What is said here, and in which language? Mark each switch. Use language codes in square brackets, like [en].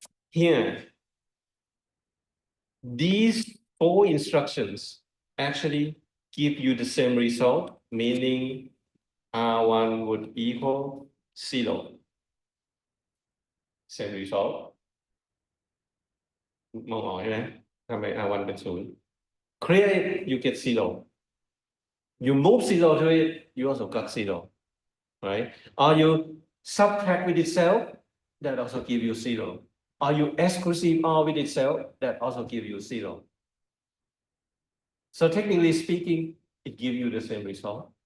[en] Here, these 4 instructions actually give you the same result, meaning R1 would equal 0. Same result. [th] มองออกใช่ไหมทำไม R1 เป็น0 [en] Clear it, you get 0. You move 0 to it, you also got 0. Right? Or you subtract with itself, that also give you 0. Or you exclusive OR with itself, that also give you 0. So technically speaking, it gives you the same result.